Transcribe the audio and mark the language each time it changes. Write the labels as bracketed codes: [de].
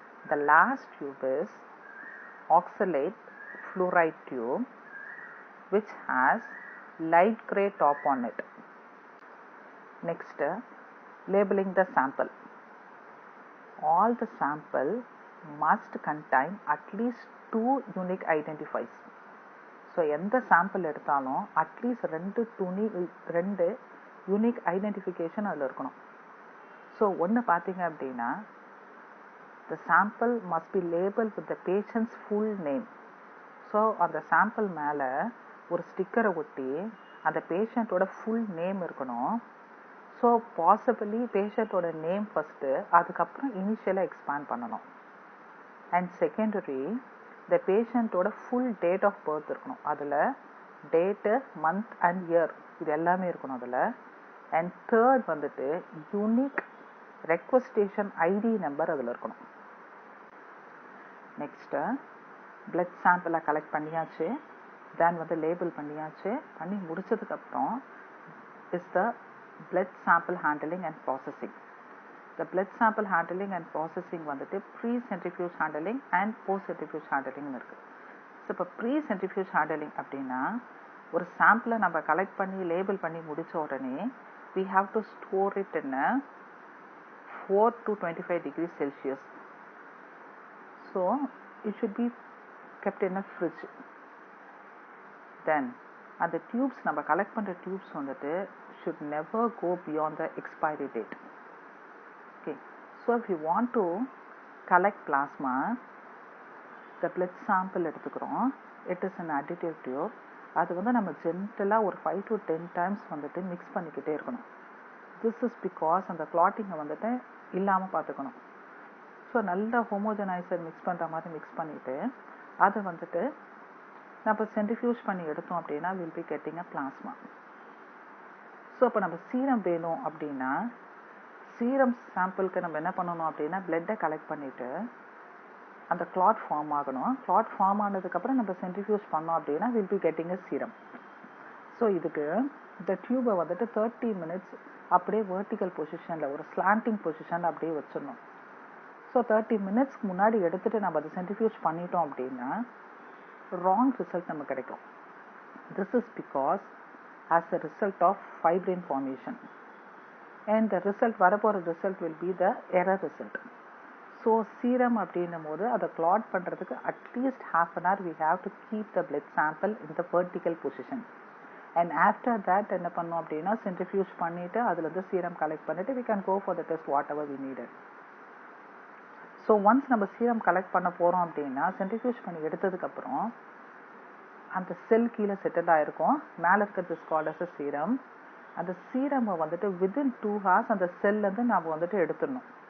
[en] The last tube is oxalate fluoride tube, which has light gray top on it. Next, labeling the sample. All the sample must contain at least 2 unique identifiers. [ta] So எந்த sample எடுத்தாலும் at least ரெண்டு unique identification அதில் இருக்கணும். [en] so [ta] ஒன்று பார்த்தீங்க அப்படின்னா [en] the sample must be labeled with the patient's full name. [ta] So அந்த sample மேலே ஒரு ஸ்டிக்கரை ஒட்டி அந்த பேஷண்ட்டோட ஃபுல் நேம் இருக்கணும். ஸோ பாசிபிளி பேஷண்ட்டோட நேம் ஃபஸ்ட்டு, அதுக்கப்புறம் இனிஷியலாக எக்ஸ்பேண்ட் பண்ணணும். And secondary the பேஷண்ட்டோட full date of birth இருக்கணும். அதில் டேட்டு, மந்த் அண்ட் இயர் இது எல்லாமே இருக்கணும் அதில். அண்ட் தேர்ட் வந்துட்டு யூனிக் ரெக்வஸ்டேஷன் ஐடி நம்பர் அதில் இருக்கணும். நெக்ஸ்ட்டு பிளட் சாம்பிளை கலெக்ட் பண்ணியாச்சு, தென் வந்து லேபிள் பண்ணியாச்சு. பண்ணி முடிச்சதுக்கப்புறம் [en] Is the blood sample handling and processing. The blood sample handling and processing வந்துட்டு pre-centrifuge handling and post-centrifuge handling இருக்கு. [ta] ஸோ இப்போ pre-centrifuge handling அப்படின்னா ஒரு சாம்பிளை நம்ம கலெக்ட் பண்ணி லேபிள் பண்ணி முடித்த உடனே [en] we have to store it in a 4 to 25 degrees Celsius. So it should be kept in a fridge. Then [ta] அந்த டியூப்ஸ் நம்ம கலெக்ட் பண்ணுற டியூப்ஸ் வந்துட்டு [en] should never go beyond the expiry date. Okay, so if you want to collect plasma, the blood sample எடுத்துக்கிறோம், it is an additive tube. [ta] அது வந்து நம்ம ஜென்டலாக ஒரு 5 to 10 times வந்துட்டு மிக்ஸ் பண்ணிக்கிட்டே இருக்கணும். [en] this is because [ta] அந்த கிளாட்டிங்கை வந்துட்டு இல்லாமல் பார்த்துக்கணும். ஸோ நல்ல ஹோமோஜனைசர் மிக்ஸ் பண்ணுற மாதிரி மிக்ஸ் பண்ணிவிட்டு அதை வந்துட்டு நம்ம சென்ட்ரிஃபியூஜ் பண்ணி எடுத்தோம் அப்படின்னா [en] Will be getting a plasma. [ta] So இப்போ நம்ம சீரம் வேணும் அப்படின்னா சீரம் சாம்பிளுக்கு நம்ம என்ன பண்ணணும் அப்படின்னா பிளட்டை கலெக்ட் பண்ணிவிட்டு அந்த கிளாட் ஃபார்ம் ஆகணும். கிளாட் ஃபார்ம் ஆனதுக்கப்புறம் நம்ம சென்ட்ரிஃபியூஜ் பண்ணோம் அப்படின்னா [en] Will be getting a serum. [ta] So இதுக்கு இந்த டியூபை வந்துட்டு 30 minutes அப்படியே வெர்டிக்கல் பொசிஷனில் ஒரு ஸ்லாண்டிங் பொசிஷனில் அப்படியே வச்சிடணும். ஸோ 30 minutes முன்னாடி எடுத்துகிட்டு நம்ம அதை சென்ட்ரிஃபியூஜ் பண்ணிட்டோம் அப்படின்னா [en] wrong result [ta] நமக்கு கிடைக்கும். [en] This is because as a result of fibrin formation, and the result வரப்போற result will be the error result. So serum [ta] அப்படின்னும் போது அதை [en] clot பண்றதுக்கு at least half an hour we have to keep the blood sample in the vertical position, and after that [ta] என்ன பண்ணோம் அப்படின்னா [en] centrifuge [ta] பண்ணிட்டு அதுல இருந்து [en] serum collect பண்ணிட்டு we can go for the test whatever we needed. [ta] So once நம்ம serum collect பண்ண போகிறோம் அப்படின்னா சென்ட்ரிஃபியூஜ் பண்ணி எடுத்ததுக்கப்புறம் அந்த செல் கீழே செட்டில் ஆகிருக்கும். மேலே இருக்கிறது கால்ட் சீரம். அந்த சீரமை வந்துட்டு வித்தின் 2 hours அந்த செல்லேருந்து நாம் வந்துட்டு எடுத்துடணும்.